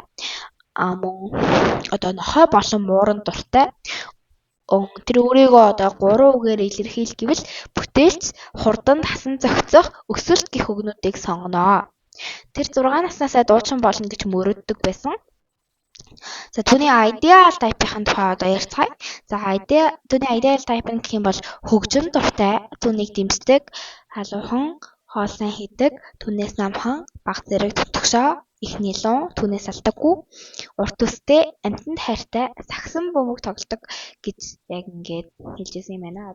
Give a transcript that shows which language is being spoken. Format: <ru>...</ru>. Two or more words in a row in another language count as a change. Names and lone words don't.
<mn>Мөн одоо нохой болон мууран дуртай. Тэр өөрийгөө одоо 3 үгээр илэрхийлэх гэвэл бүтээлч, хурдан тасан зохицох, өсөлт гэх үгнүүдийг сонгоно. Тэр 6 наснасаа дуучин болно гэж мөрөддөг байсан. За түүний</mn> <en>ideal type-</en> <mn>ийн тухай одоо ярьцгаая. За түүний</mn> <en>ideal type</en> <mn>нь гэх юм бол хөгжим дуртай, түүнийг дэмждэг, халуухан, хоол сайн хийдэг, түүнээс намхан, баг зэрэг төвтгшөө, их нилуун, түүнээс алдаггүй, урт үстэй, амьтанд хайртай, сагсан бөмбөг тоглодог гэж яг ингээд хэлжсэн юм байна.</mn>